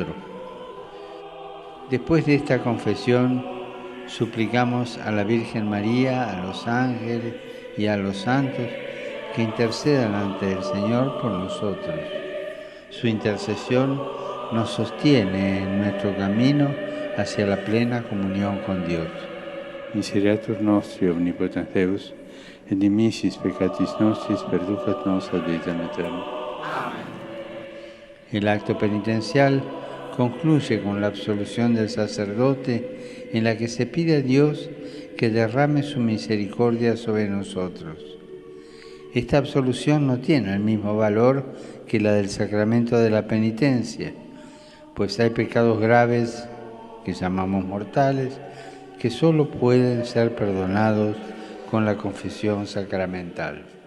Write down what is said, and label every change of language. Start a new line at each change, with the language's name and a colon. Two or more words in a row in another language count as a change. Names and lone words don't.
Spanish: Después de esta confesión, suplicamos a la Virgen María, a los ángeles y a los santos que intercedan ante el Señor por nosotros. Su intercesión nos sostiene en nuestro camino hacia la plena comunión con Dios.
Latin: Misereatur nostri omnipotens Deus, et dimissis peccatis nostris perducat nos ad vitam aeterna.
Spanish: El acto penitencial concluye con la absolución del sacerdote, en la que se pide a Dios que derrame su misericordia sobre nosotros. Esta absolución no tiene el mismo valor que la del sacramento de la penitencia, pues hay pecados graves, que llamamos mortales, que solo pueden ser perdonados con la confesión sacramental.